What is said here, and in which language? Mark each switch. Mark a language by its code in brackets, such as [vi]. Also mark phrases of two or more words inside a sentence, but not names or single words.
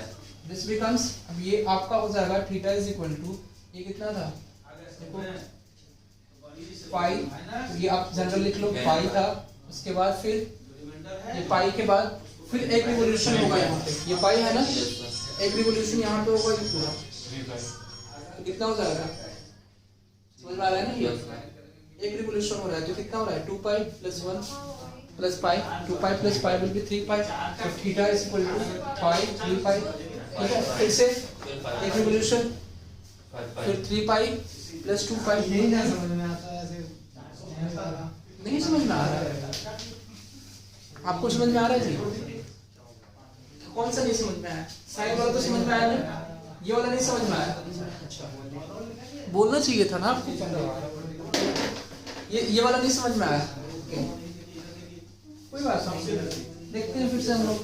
[hi] दिस बिकम्स, अब ये आपका हो जाएगा [en] theta is equal to, [hi] ये कितना था देखो पाई, ये आप जनरल लिख लो पाई था, उसके बाद फिर ये पाई के बाद फिर एक रिवोल्यूशन होगा यहाँ पे, ये पाई है ना, एक रिवोल्यूशन यहाँ पे होगा ये पूरा, तो कितना हो जाएगा समझ में आ रहा है ना? ये एक रिवोल्यूशन हो रहा है [en] तो कितना हो रहा है 2 pi plus 1 plus pi, 2 pi plus pi will be 3 pi, so theta is equal to pi 3 pi, [hi] ठीक है? फिर से एक रिवोल्यूशन, फिर [en] 3 pi plus 2 pi, [hi] नहीं समझ में आता है, नहीं समझ में आ रहा है आपको? समझ में आ रहा है जी? कौन सा नहीं समझ में आया? साइन वाला तो समझ में आया ना, ये वाला नहीं समझ में आया? अच्छा बोलना चाहिए था ना आपको, ये वाला नहीं समझ में आया, कोई बात नहीं, देखते हैं फिर से हम लोग।